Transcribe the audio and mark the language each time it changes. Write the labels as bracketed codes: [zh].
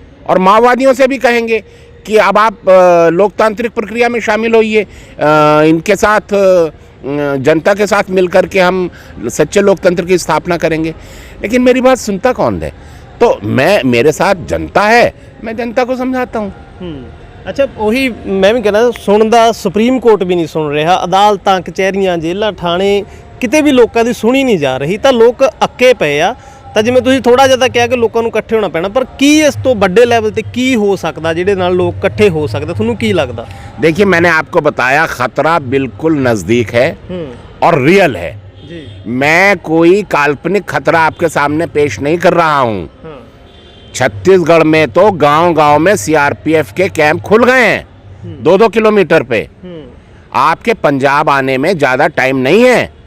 [hi] और माओवादियों से भी कहेंगे कि अब आप लोकतांत्रिक प्रक्रिया में शामिल होइए, इनके साथ, जनता के साथ मिलकर के हम सच्चे लोकतंत्र की स्थापना करेंगे। लेकिन मेरी बात सुनता कौन है? तो मेरे साथ जनता है, मैं जनता को समझाता हूँ। [pa] अच्छा, ਉਹੀ ਮੈਂ ਵੀ ਕਹਿੰਦਾ, ਸੁਣਦਾ ਸੁਪਰੀਮ ਕੋਰਟ ਵੀ ਨਹੀਂ ਸੁਣ ਰਿਹਾ, ਅਦਾਲਤਾਂ, ਕਚਹਿਰੀਆਂ, ਜੇਲ੍ਹਾਂ, ਥਾਣੇ, ਕਿਤੇ ਵੀ ਲੋਕਾਂ ਦੀ ਸੁਣੀ ਨਹੀਂ ਜਾ ਰਹੀ। ਤਾਂ ਲੋਕ ਅੱਕੇ ਪਏ ਆ। ਤਾਂ ਜਿਵੇਂ ਤੁਸੀਂ ਥੋੜਾ ਜਿਹਾ ਤਾਂ ਕਿਹਾ ਕਿ ਲੋਕਾਂ ਨੂੰ ਇਕੱਠੇ ਹੋਣਾ ਪੈਣਾ, ਪਰ ਕੀ ਇਸ ਤੋਂ ਵੱਡੇ ਲੈਵਲ ਤੇ ਕੀ ਹੋ ਸਕਦਾ ਜਿਹਦੇ ਨਾਲ ਲੋਕ ਇਕੱਠੇ ਹੋ ਸਕਦੇ? ਤੁਹਾਨੂੰ ਕੀ ਲੱਗਦਾ? [hi] देखिए, मैंने आपको बताया खतरा बिल्कुल नज़दीक है और रियल है जी। मैं कोई काल्पनिक खतरा आपके सामने पेश नहीं कर रहा हूँ। छत्तीसगढ़ में तो गांव-गांव में सीआरपीएफ के कैंप खुल गए हैं 2-2 किलोमीटर पे। आपके पंजाब आने में ज़्यादा टाइम नहीं है।